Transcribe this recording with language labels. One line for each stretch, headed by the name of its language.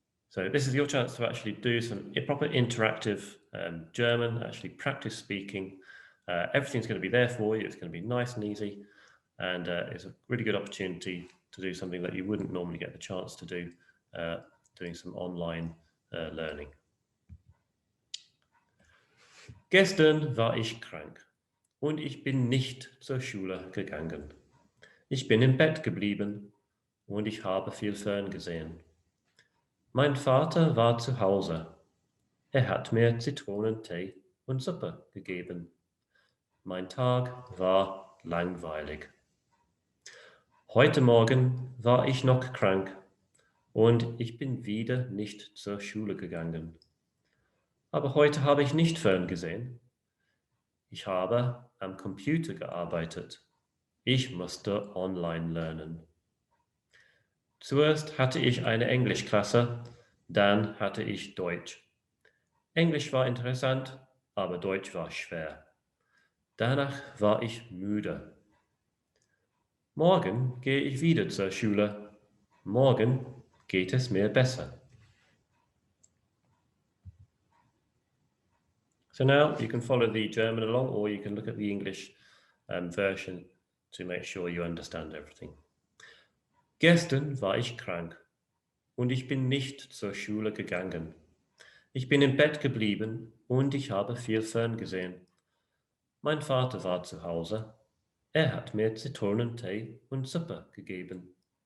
English: So this is your chance to actually do some proper interactive German, actually practice speaking. Everything's going to be there for you. It's going to be nice and easy. And it's a really good opportunity to do something that you wouldn't normally get the chance to do, doing some online learning.
German: Gestern war ich krank und ich bin nicht zur Schule gegangen. Ich bin im Bett geblieben und ich habe viel Fern gesehen. Mein Vater war zu Hause. Er hat mir Zitronentee und Suppe gegeben. Mein Tag war langweilig. Heute Morgen war ich noch krank und ich bin wieder nicht zur Schule gegangen. Aber heute habe ich nicht fern gesehen. Ich habe am Computer gearbeitet. Ich musste online lernen. Zuerst hatte ich eine Englischklasse, dann hatte ich Deutsch. Englisch war interessant, aber Deutsch war schwer. Danach war ich müde. Morgen gehe ich wieder zur Schule. Morgen geht es mir besser.
English: So now you can follow the German along, or you can look at the English version to make sure you understand everything.
German: Gestern war ich krank und ich bin nicht zur Schule gegangen. Ich bin im Bett geblieben und ich habe viel Fern gesehen. Mein Vater war zu Hause. Er hat mir Zitronentee und Suppe gegeben.